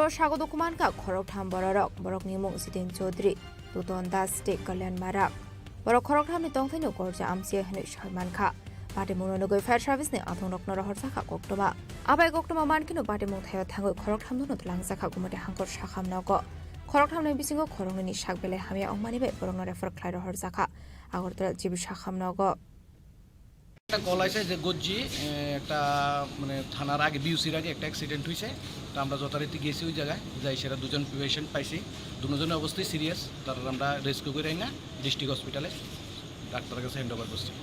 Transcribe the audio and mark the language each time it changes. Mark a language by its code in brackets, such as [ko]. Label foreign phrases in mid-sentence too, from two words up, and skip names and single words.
[trp] sagodo khuman ka khorok tham borok borokni mung Sidin Chaudhary Tuton Das te Kalyan Marak borok khorok thamni tongthaino gorja amsia hne Salman Kha pate monogoi [en] fire service [trp] ne athong rokno rohor sakha koktoma abai koktoma mankino pate mung thayo thangoi khorok thamno tlang sakha gumate hangkor sakham nago khorok thamni bisingo khorongni sakbele hamia ongmani bai borokno refer khlai rohor sakha agortala jibi sakham nago [bn] একটা কল আছে যে গজ্জি একটা মানে থানার আগে বিউসির আগে একটা অ্যাক্সিডেন্ট হয়েছে। তো আমরা যথারীতি গেছি ওই জায়গায় যাই সেটা দুজন পেশেন্ট পাইছি, দুজনের অবস্থায় সিরিয়াস। তারা আমরা রেস্কিউ করে না [en] district hospital [bn] ডাক্তারের কাছে [en] hand over [bn] করছি।